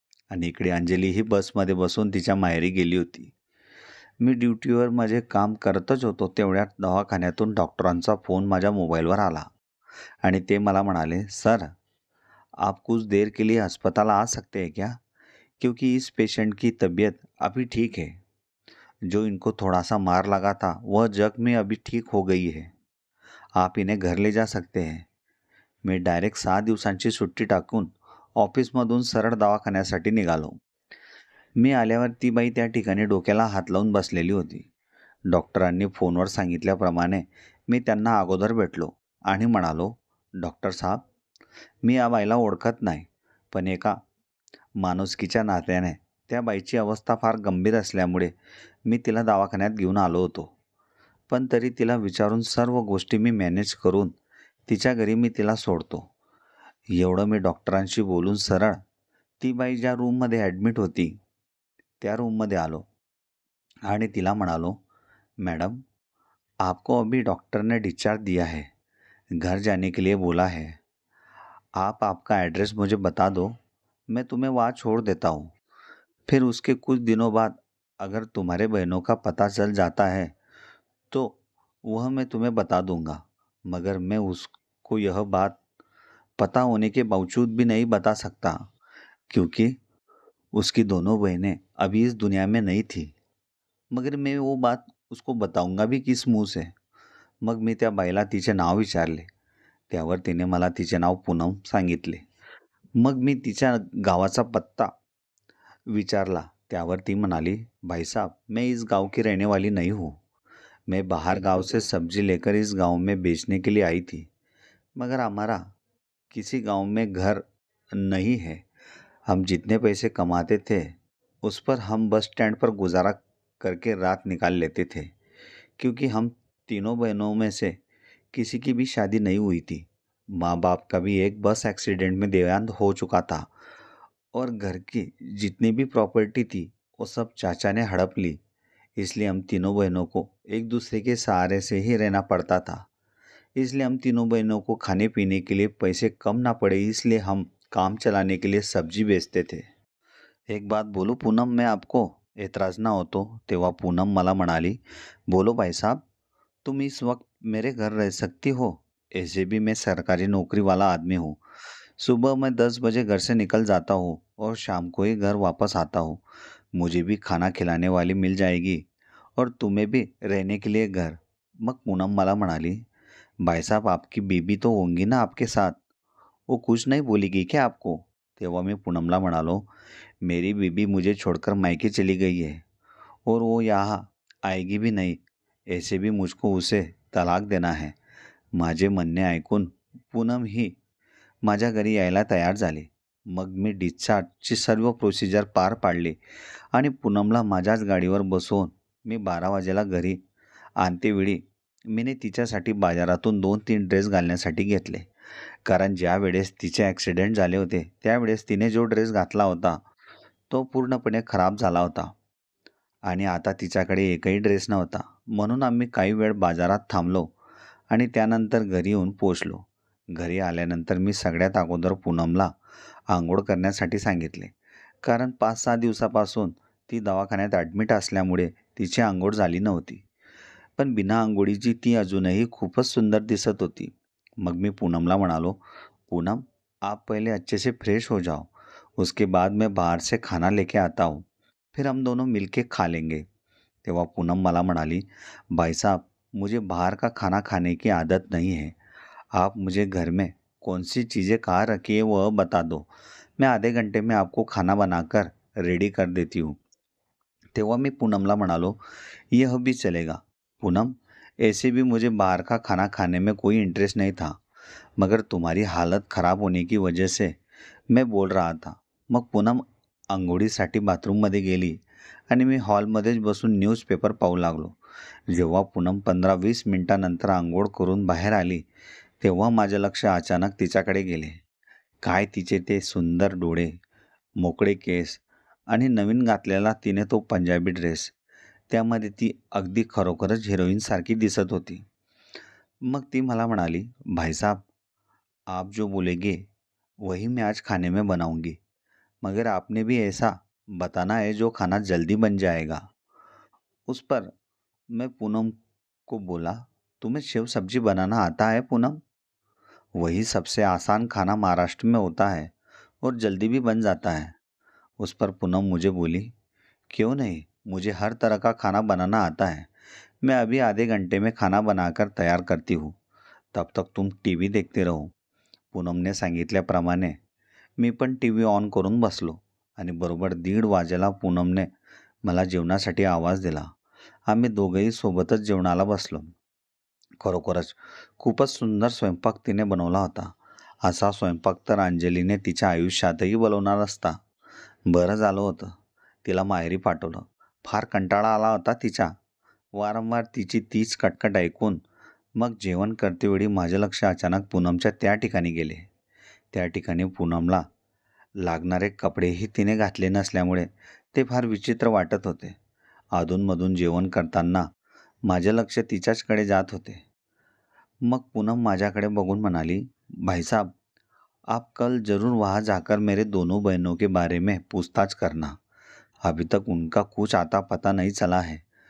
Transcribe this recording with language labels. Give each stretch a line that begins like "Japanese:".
Marathi: आणि इकडे अंजली ही बसमध्ये बसून तिच्या माहेरी गेली होती. मी ड्युटीवर माझे काम करतच होतो तेवढ्यात दवाखान्यातून डॉक्टरांचा फोन माझ्या मोबाईलवर आला आणि ते मला म्हणाले,
Hindi: "सर, आप कुछ देर के लिए अस्पताल आ सकते हैं क्या? क्योंकि इस पेशेंट की तबीयत अभी ठीक है. जो इनको थोड़ा सा मार लगा था वह जख्म में अभी ठीक हो गई है. आप इन्हें घर ले जा सकते हैं."
Marathi: मी डायरेक्ट 6 दिवसांची सुट्टी टाकून ऑफिसमधून सरळ दवाखान्यासाठी निघालो. मी आल्यावर ती बाई त्या ठिकाणी डोक्याला हात लावून बसलेली होती. डॉक्टरांनी फोनवर सांगितल्याप्रमाणे मी त्यांना अगोदर भेटलो आणि म्हणालो, "डॉक्टर साहब, मी या बाईला ओळखत नाही, पण एका माणुसकीच्या नात्याने त्या बाईची अवस्था फार गंभीर असल्यामुळे मी तिला दवाखान्यात घेऊन आलो होतो. पण तरी तिला विचारून सर्व गोष्टी मी मॅनेज करून तिच्या घरी मी तिला सोडतो." एवढं मी डॉक्टरांशी बोलून सरळ ती बाई ज्या रूममध्ये ॲडमिट होती त्या रूममध्ये आलो आणि तिला म्हणालो,
Hindi: "मैडम, आपको अभी डॉक्टर ने डिस्चार्ज दिया है, घर जाने के लिए बोला है. आप आपका एड्रेस मुझे बता दो, मैं तुम्हें वहाँ छोड़ देता हूँ. फिर उसके कुछ दिनों बाद अगर तुम्हारे बहनों का पता चल जाता है तो वह मैं तुम्हें बता दूंगा. मगर मैं उसको यह बात पता होने के बावजूद भी नहीं बता सकता, क्योंकि उसकी दोनों बहनें अभी इस दुनिया में नहीं थी. मगर मी वो बात उसको बताऊंगा भी किस मुंह से."
Marathi: मग मी त्या बाईला तिचे नाव विचारले. त्यावर तिने मला तिचे नाव पूनम सांगितले. मग मी तिच्या गावाचा पत्ता विचारला. त्यावर ती म्हणाली,
Hindi: "भाई साहब, मैं इस गांव की रहने वाली नहीं हूँ. मैं बाहर गांव से सब्जी लेकर इस गांव में बेचने के लिए आई थी. मगर हमारा किसी गांव में घर नहीं है. हम जितने पैसे कमाते थे उस पर हम बस स्टैंड पर गुजारा करके रात निकाल लेते थे, क्योंकि हम तीनों बहनों में से किसी की भी शादी नहीं हुई थी. माँ बाप का भी एक बस एक्सीडेंट में देहांत हो चुका था और घर की जितनी भी प्रॉपर्टी थी वो सब चाचा ने हड़प ली. इसलिए हम तीनों बहनों को एक दूसरे के सहारे से ही रहना पड़ता था. इसलिए हम तीनों बहनों को खाने पीने के लिए पैसे कम ना पड़े, इसलिए हम काम चलाने के लिए सब्जी बेचते थे." "एक बात बोलूं पूनम, मैं आपको एतराज़ ना हो तो?"
Marathi: तेव्हा पूनम मला म्हणाली,
Hindi: "बोलो भाई साहब, तुम इस वक्त मेरे घर रह सकती हो. ऐसे भी मैं सरकारी नौकरी वाला आदमी हूँ. सुबह मैं 10 बजे घर से निकल जाता हूँ और शाम को ही घर वापस आता हूँ. मुझे भी खाना खिलाने वाली मिल जाएगी और तुम्हें भी रहने के लिए घर."
Marathi: मग पूनम मला म्हणाली,
Hindi: "भाई साहब, आपकी बीबी तो होंगी ना आपके साथ, वो कुछ नहीं बोलेगी क्या आपको?"
Marathi: तेव्हा मी पूनमला म्हणालो,
Hindi: "मेरी बीबी मुझे छोड़कर मायके चली गई है और वो यहाँ आएगी भी नहीं. ऐसे भी मुझको उसे तलाक देना है."
Marathi: माझे म्हणणे ऐकून पूनम ही माझ्या घरी यायला तयार झाली. मग मी डिस्चार्जची सर्व प्रोसिजर पार पाडली आणि पूनमला माझ्याच गाडीवर बसवून मी 12 वाजेला घरी आणतेवेळी मीने तिच्यासाठी बाजारातून 2-3 ड्रेस घालण्यासाठी घेतले. कारण ज्या वेळेस तिचे ॲक्सिडेंट झाले होते, त्यावेळेस तिने जो ड्रेस घातला होता, तो पूर्णपणे खराब झाला होता आणि आता तिच्याकडे एकही ड्रेस नव्हता. म्हणून आम्ही काही वेळ बाजारात थांबलो आणि त्यानंतर घरी येऊन पोहोचलो. घरी आल्यानंतर मी सगळ्यात अगोदर पूनमला अंघोळ करण्यासाठी सांगितले. कारण 5-6 दिवसापासून ती दवाखान्यात ॲडमिट असल्यामुळे तिची अंघोळ झाली नव्हती. पण बिना अंघोळीची ती अजूनही खूपच सुंदर दिसत होती. मग मी पूनमला म्हणालो,
Hindi: "पूनम, आप पहले अच्छे से फ्रेश हो जाओ. उसके बाद मैं बाहर से खाना लेके आता हूँ. फिर हम दोनों मिलके खा लेंगे." तेव्हा पूनम मला म्हणाली, "भाई साहब, मुझे बाहर का खाना खाने की आदत नहीं है. आप मुझे घर में कौन सी चीज़ें कहाँ रखी है वह बता दो. मैं आधे घंटे में आपको खाना बनाकर रेडी कर देती हूँ."
Marathi: तेव्हा मी पूनमला म्हणालो,
Hindi: "यह भी चलेगा. पूनम, ऐसे भी मुझे बाहर का खाना खाने में कोई इंटरेस्ट नहीं था, मगर तुम्हारी हालत ख़राब होने की वजह से मैं बोल रहा था."
Marathi: मग पूनम अंघोळीसाठी बाथरूममध्ये गेली आणि मी हॉलमध्येच बसून न्यूजपेपर पाहू लागलो. जेव्हा पूनम 15-20 मिनिटानंतर अंघोळ करून बाहेर आली, तेव्हा माझे लक्ष अचानक तिच्याकडे गेले. काय तिचे ते सुंदर डोळे, मोकळे केस आणि नवीन घातलेला तिने तो पंजाबी ड्रेस. त्यामध्ये ती अगदी खरोखरच हिरोईनसारखी दिसत होती. मग ती मला म्हणाली,
Hindi: "भाई साहब, आप जो बोलेंगे वही मैं आज खाने में बनाऊंगी. मगर आपने भी ऐसा बताना है जो खाना जल्दी बन जाएगा." उस पर मैं पूनम को बोला, "तुम्हें सेव सब्जी बनाना आता है पूनम? वही सबसे आसान खाना महाराष्ट्र में होता है और जल्दी भी बन जाता है." उस पर पूनम मुझे बोली, "क्यों नहीं, मुझे हर तरह का खाना बनाना आता है. मैं अभी आधे घंटे में खाना बनाकर तयार करती हूँ. तब तक तुम टीव्ही देखते रहो."
Marathi: पूनमने सांगितल्याप्रमाणे मी पण टीव्ही ऑन करून बसलो आणि बरोबर 1:30 वाजेला पूनमने मला जेवणासाठी आवाज दिला. आम्ही दोघंही सोबतच जेवणाला बसलो. खरोखरच खूपच सुंदर स्वयंपाक तिने बनवला होता. असा स्वयंपाक तर अंजलीने तिच्या आयुष्यातही बनवणार असता. बरं झालं होतं तिला माहेरी पाठवलं. फार कंटाळा आला होता तिच्या. वारंवार तिची तीच कटकट ऐकून मग जेवण करतेवेळी माझे लक्ष अचानक पूनमच्या त्या ठिकाणी गेले. त्या ठिकाणी पूनमला लागणारे कपडेही तिने घातले नसल्यामुळे ते फार विचित्र वाटत होते. अधूनमधून जेवण करताना माझे लक्ष तिच्याचकडे जात होते. मग पूनम माझ्याकडे बघून म्हणाली,
Hindi: "भाई साहब, आप कल ज़रूर वहाँ जाकर मेरे दोनों बहनों के बारे में पूछताछ करना. अभी तक उनका कुछ आता पता नहीं चला है.